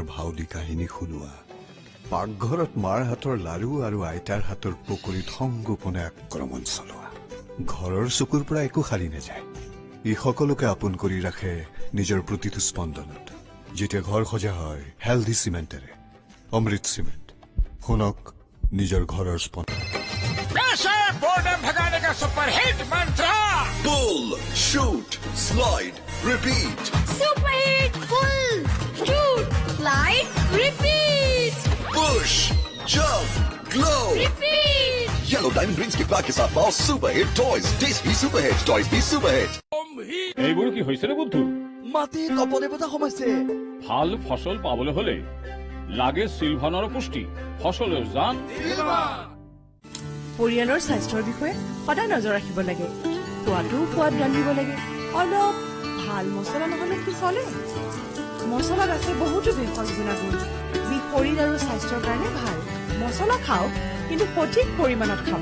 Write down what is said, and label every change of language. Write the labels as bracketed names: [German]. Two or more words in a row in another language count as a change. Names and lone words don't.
[Assamese] ভাও দি কাহিনী শুনোৱা পাকঘৰত মাৰ হাতৰ লাৰু আৰু আইতাৰ হাতৰ পকৰিত সংগোপনে আক্ৰমণ চলোৱা ঘৰৰ চকুৰ পৰা একো সাৰি নাযায় ই সকলোকে আপোন কৰি ৰাখে নিজৰ প্ৰতিটো স্পন্দনত যেতিয়া ঘৰ সজা হয় হেলদি চিমেণ্টেৰে অমৃত চিমেণ্ট শুনক নিজৰ ঘৰৰ স্পন্দন [Hindi] बोर्डम भगाने का सुपरहिट मंत्र [English] pull shoot slide repeat superhit pull shoot slide repeat push jump glow रिपीट yellow diamond rings [Hindi] के पैक के साथ पाओ [English] super hit toys tasty super hit toys भी super hit [Assamese] এইবোৰ কি হৈছে ৰে বুদ্ধু মাটিত অপদেৱতা সোমাইছে ভাল ফসল পাবলৈ হলে লাগে সিলভানৰ পুষ্টি ফসলের জান পৰিয়ালৰ স্বাস্থ্যৰ বিষয়ে সদায় নজৰ ৰাখিব লাগে খোৱাটো সোৱাদ ৰান্ধিব লাগে অলপ ভাল মছলা নহলে কি চলে মছলাত আছে বহুতো ভেষজ গুণাগুণ যি শৰীৰ আৰু স্বাস্থ্যৰ কাৰণে ভাল মছলা খাওক কিন্তু সঠিক পৰিমাণত খাব